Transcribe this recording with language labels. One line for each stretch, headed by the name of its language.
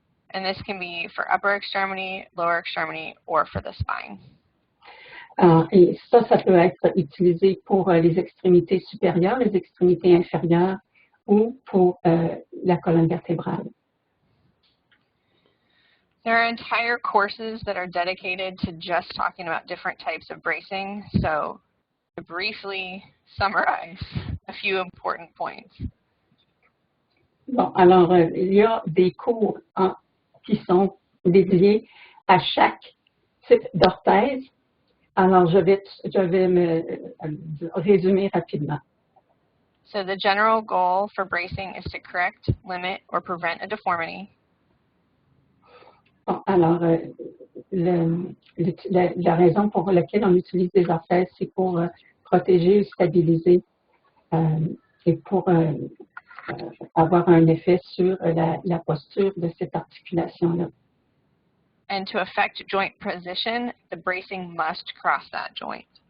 English: And this can be for upper extremity, lower extremity, or for the spine.
French: Et ça peut être utilisé pour les extrémités supérieures, les extrémités inférieures ou pour la colonne vertébrale.
English: There are entire courses that are dedicated to just talking about different types of bracing. So to briefly summarize a few important points.
French: Bon, alors, il y a des cours qui sont dédiés à chaque type d'orthèse. Alors, je vais me résumer rapidement.
English: So the general goal for bracing is to correct, limit, or prevent a deformity.
French: Bon, alors, la raison pour laquelle on utilise des orthèses, c'est pour protéger ou stabiliser et pour avoir un effet sur la posture de cette articulation-là.
English: And to affect joint position, the bracing must cross that joint.